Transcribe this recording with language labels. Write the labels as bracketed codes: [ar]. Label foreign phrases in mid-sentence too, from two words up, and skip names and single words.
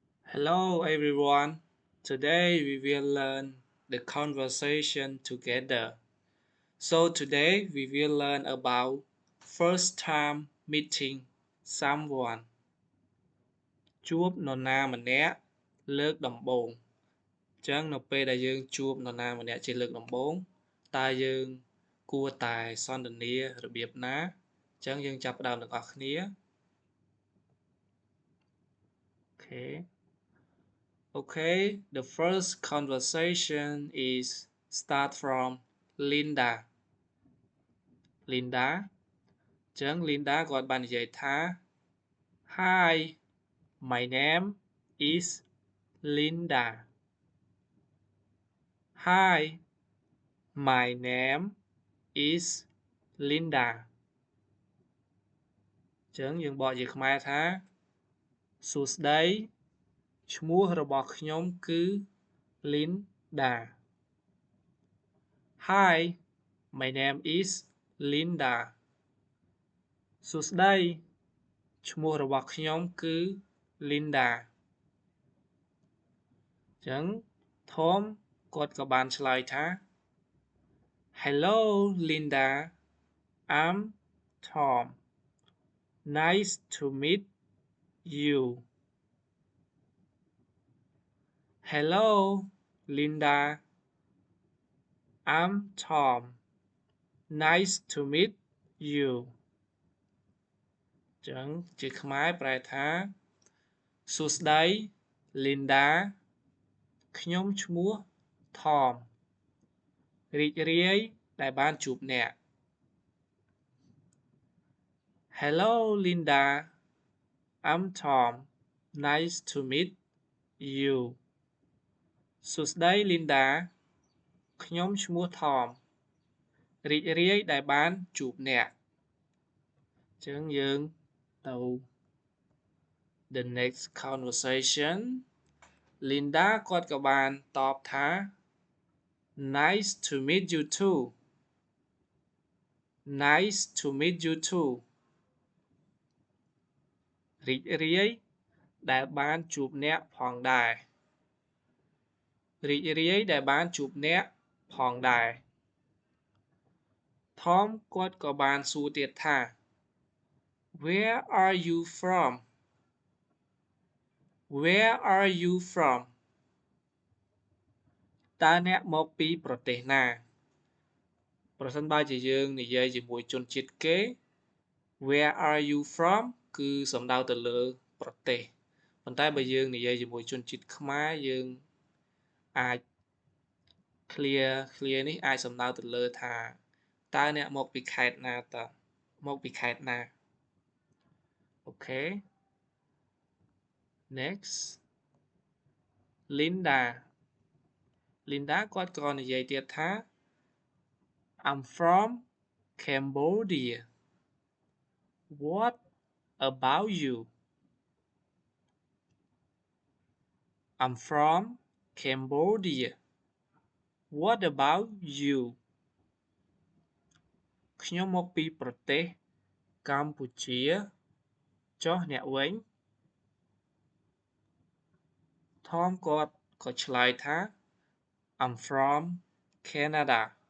[en] Hello everyone. Today we will learn the conversation together. So today we will learn about first time meeting someone. [km] ជួបនរណាម្នាក់លើកដំបូងអញ្ចឹងនៅពេលដែលយើងជួបនរណាម្នាក់ជាលើកដំបូងតើយើងគួរតែសន្ទនារបៀបណាអញ្ចឹងយើងចាប់ផ្ដើមទាំងអស់គ្នា [en] Okay, the first conversation is start from Linda. [km] Linda អញ្ចឹង Linda គាត់បាននិយាយថា [en] Hi, my name is Linda. Hi, my name is Linda. [km] អញ្ចឹងយើងបកជាខ្មែរថាសួស្តីឈ្មោះរបស់ខ្ញុំគឺ Linda. [en] Hi, my name is Linda. [km] សួស្តីឈ្មោះរបស់ខ្ញុំគឺ Linda អញ្ចឹង Tom គាត់ក៏បានឆ្លើយថា [en] Hello Linda, I'm Tom. Nice to meet you. Hello Linda, I'm Tom. Nice to meet you. [km] អញ្ចឹងជាខ្មែរប្រែថាសួស្តី Linda ខ្ញុំឈ្មោះ Tom រីករាយដែលបានជួបអ្នក [en] Hello Linda, I'm Tom. Nice to meet you. [km] សួស្តី Linda ខ្ញុំឈ្មោះ Tom រីករាយដែលបានជួបអ្នកអញ្ចឹងយើងទៅ [en] the next conversation [km] Linda គាត់ក៏បានតបថា [en] Nice to meet you too. Nice to meet you too. [km] រីករាយដែលបានជួបអ្នកផងដែររីករាយដែលបានជួបអ្នកផងដែរ Tom គាត់ក៏បានសួរទៀតថា [en] Where are you from? Where are you from? [km] តើអ្នកមកពីប្រទេសណាប្រសិនបើជាយើងនិយាយជាមួយជនជាតិ គេ [en] Where are you from [km] គឺសំដៅទៅលើប្រទេស ប៉ុន្តែបើយើងនិយាយជាមួយជនជាតិខ្មែរយើងអាច clear នេះអាចសំដៅទៅលើថាតើអ្នកមកពីខេត្តណាតើមកពីខេត្តណា [en] Okay next [km] Linda គាត់ក៏និយាយទៀតថា [en] I'm from Cambodia. What about you? I'm from Cambodia. What about you? [km] ខ្ញុំមកពីប្រទេសកម្ពុជាចុះអ្នកវិញ Tom គាត់ក៏ឆ្លើយថា [en] I'm from Canada.